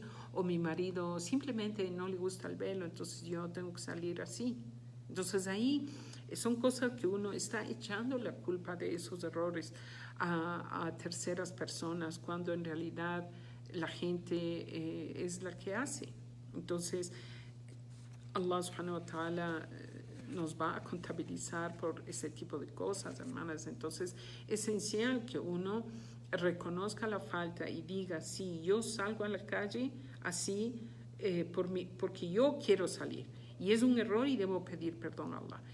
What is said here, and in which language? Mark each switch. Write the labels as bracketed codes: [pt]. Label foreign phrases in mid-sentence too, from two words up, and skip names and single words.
[es] O mi marido simplemente no le gusta el velo, entonces yo tengo que salir así. Entonces ahí son cosas que uno está echando la culpa de esos errores a terceras personas, cuando en realidad la gente es la que hace. Entonces, Allah [ar] سبحانه وتعالى [es] nos va a contabilizar por ese tipo de cosas, hermanas. Entonces, es esencial que uno reconozca la falta y diga, sí, yo salgo a la calle así porque yo quiero salir. Y es un error y debo pedir perdón a Allah.